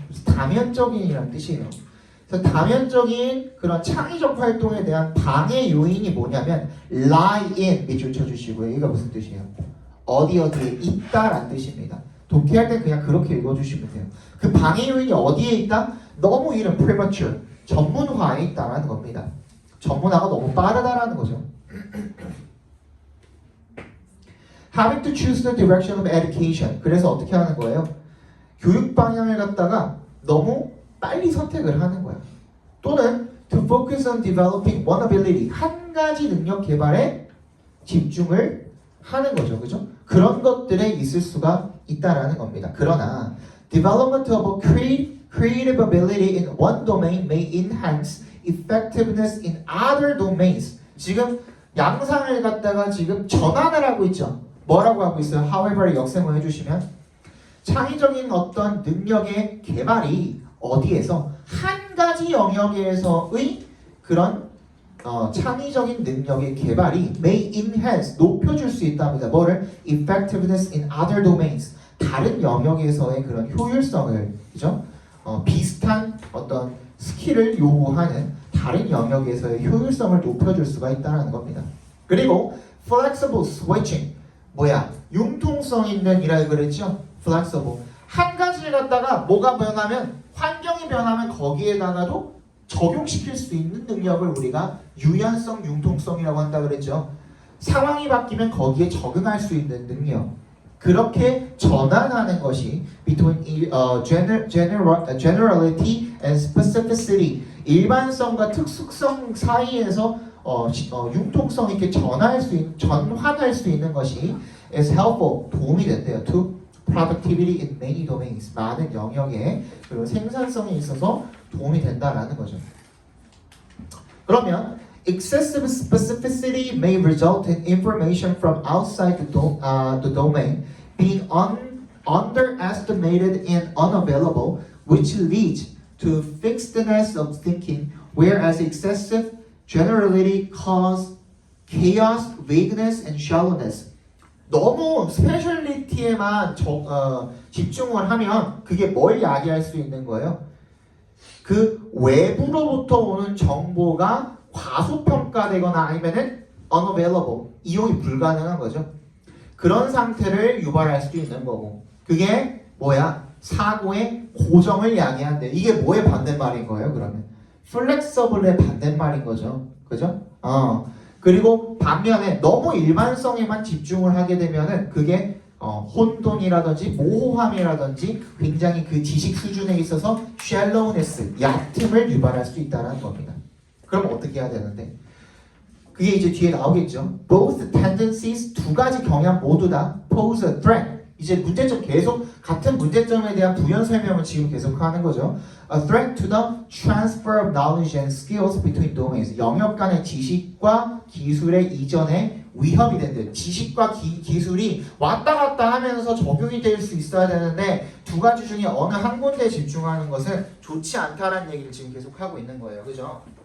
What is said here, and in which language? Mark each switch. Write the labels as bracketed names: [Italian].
[Korean] 그래서 다면적인이라는 뜻이에요. 그래서 다면적인 그런 창의적 활동에 대한 방해 요인이 뭐냐면 lie in 밑줄 쳐주시고요. 이거 무슨 뜻이에요? 어디에 있다라는 뜻입니다. 독해할 때 그냥 그렇게 읽어주시면 돼요. 그 방해 요인이 어디에 있다? 너무 이런 premature, 전문화에 있다라는 겁니다. 전문화가 너무 빠르다라는 거죠. [English] Having to choose the direction of education. [Korean] 그래서 어떻게 하는 거예요? 교육 방향을 갖다가 너무 빨리 선택을 하는 거야. 또는 [English] to focus on developing one ability. [Korean] 한 가지 능력 개발에 집중을 하는 거죠. 그죠? 그런 것들에 있을 수가 있다라는 겁니다. 그러나 [English] development of a creative ability in one domain may enhance effectiveness in other domains. [Korean] 지금 양상을 갖다가 지금 전환을 하고 있죠. 뭐라고 하고 있어요? However 역세모 해주시면 창의적인 어떤 능력의 개발이 어디에서 한 가지 영역에서의 그런 창의적인 능력의 개발이 [English] may enhance [Korean] 높여줄 수 있답니다. 뭐를? [English] Effectiveness in other domains. [Korean] 다른 영역에서의 그런 효율성을, 그죠? 비슷한 어떤 스킬을 요구하는 다른 영역에서의 효율성을 높여줄 수가 있다는 겁니다. [English] 그리고 flexible switching. [Korean] 뭐야? 융통성 있는 이라 그랬죠? [English] flexible. [Korean] 한 가지를 갖다가 뭐가 변하면 환경이 변하면 거기에다가도 적용시킬 수 있는 능력을 우리가 유연성, 융통성이라고 한다 그랬죠. 상황이 바뀌면 거기에 적응할 수 있는 능력. 그렇게 전환하는 것이 [English] between generality and specificity. [Korean] 일반성과 특수성 사이에서 융통성 있게 전환할 수 있는 것이 [English] is helpful. [Korean] 도움이 된대요. to [English] productivity in many domains. [Korean] 많은 영역에 그리고 생산성에 있어서 도움이 된다라는 거죠. 그러면 [English] excessive specificity may result in information from outside the domain being underestimated and unavailable, which leads to fixedness of thinking, whereas excessive generality cause chaos, vagueness, and shallowness. [Korean] 너무 스페셜리티에만 집중을 하면 그게 뭘 야기할 수 있는 거예요? 그 외부로부터 오는 정보가 과소평가되거나 아니면은 unavailable, 이용이 불가능한 거죠. 그런 상태를 유발할 수도 있는 거고, 그게 뭐야? 사고의 고정을 야기한대. 이게 뭐의 반대말인 거예요? 그러면 flexible의 반대말인 거죠. 그죠? 그리고 반면에 너무 일반성에만 집중을 하게 되면은 그게 혼돈이라든지 모호함이라든지 굉장히 그 지식 수준에 있어서 shallowness, 얕음을 유발할 수 있다는 겁니다. 그럼 어떻게 해야 되는데? 그게 이제 뒤에 나오겠죠. [English] Both tendencies, [Korean] 두 가지 경향 모두 다 [English] pose a threat. [Korean] 이제 문제점 계속 같은 문제점에 대한 부연 설명을 지금 계속 하는 거죠. [English] A threat to the transfer of knowledge and skills between domains. [Korean] 영역 간의 지식과 기술의 이전에 위협이 된대. 지식과 기술이 왔다 갔다 하면서 적용이 될 수 있어야 되는데 두 가지 중에 어느 한 군데에 집중하는 것은 좋지 않다라는 얘기를 지금 계속 하고 있는 거예요. 그죠?